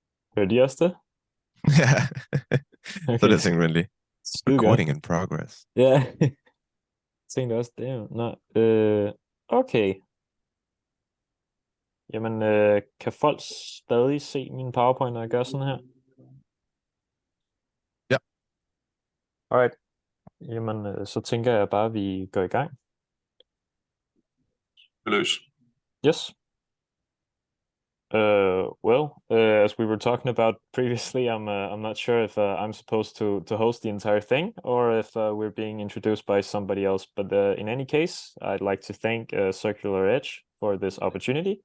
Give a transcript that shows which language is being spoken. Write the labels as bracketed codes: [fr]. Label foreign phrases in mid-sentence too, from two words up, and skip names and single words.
[da] Hørte I også det? Ja, så er Okay, det simpelthen skide godt. [en] recording in progress. [da] Ja, tænkte også det. Nå, okay. Jamen, kan folk stadig se min PowerPoint, når jeg gør sådan her? Ja, Alright. Jamen, så tænker jeg bare, at vi går i gang. Løs. [en] Yes. As we were talking about previously, I'm not sure if I'm supposed to host the entire thing or if we're being introduced by somebody else. But in any case, I'd like to thank Circular Edge for this opportunity.